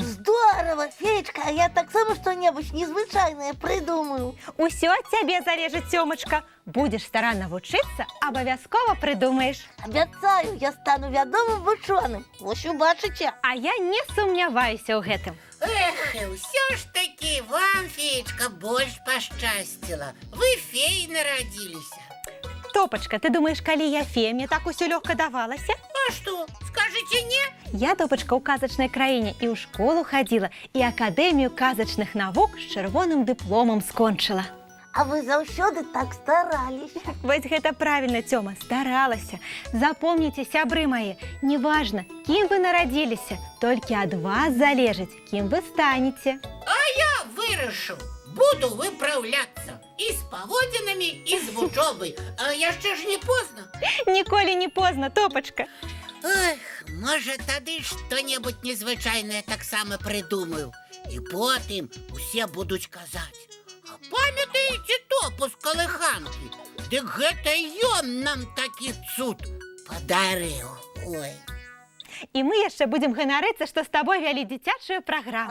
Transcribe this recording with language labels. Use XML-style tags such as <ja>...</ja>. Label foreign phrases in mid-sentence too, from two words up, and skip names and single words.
<be>Здорово, Феечка, а я таксама што-небудзь незвычайнае прыдумаю. Усё ад цябе залежыць, Цёмачка. Будзеш старанна вучыцца, абавязкова прыдумаеш. Абяцаю, я стану вядомым вучоным. Вось убачыце. А я не сумняваюся ў гэтым. Эх,</be> <ru>и все ж таки вам, Феечка, больше пошчастило. Вы феи народились.</ru> <be>Топачка, ты думаешь, калі я фея, мне так усё лёгка давалася?</be> <ru>А что, скажете не?</ru> <be>Я, Топачка, ў казачнай краіне і ў школу хадзіла, і акадэмію казачных навук з чырвоным дыпломам скончыла. А вы заўсёды так стараліся. Вось гэта правільна, Цёма, старалася. Запомніце, сябры мае, неважна, кім вы нарадзіліся, толькі ад вас залежыць, кім вы станеце. А я вырашу. Буду выправляться и с поводинами, и с учебой. А яшчэ ж не поздно. Ніколі не позна, Топачка. Эх,</be> <ru>может, тады что-нибудь</ru> <be>незвычайное таксама</be> <ru>придумаю.</ru> <be>И потым усе будуць казаць: а памятаеце топу з калыханкі? Дык гэта ён нам такі цуд падарыў. Ой. І мы яшчэ будзем ганарыцца, што з табой вялі дзіцячую праграму.</be>